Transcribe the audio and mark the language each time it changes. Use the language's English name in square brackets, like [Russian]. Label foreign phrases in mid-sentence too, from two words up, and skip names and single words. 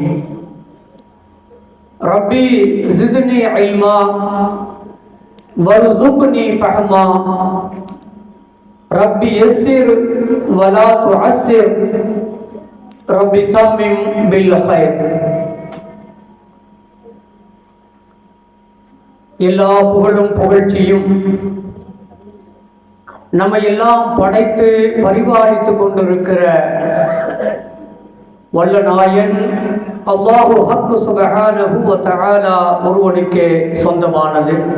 [Arabic] ربي زدني علما وارزقني فهما. ربي يسر ولا تعسر. ربي تمم بالخير. [Tamil] எல்லா புகழும் புகழ்ச்சியும் நம்மை எல்லாம் படைத்து பரிபாலித்துக் கொண்டிருக்கிற வல்ல நாயன் [Arabic] الله حق سبحانه وتعالى [Tamil] ஒருவனுக்கே சொந்தமானது.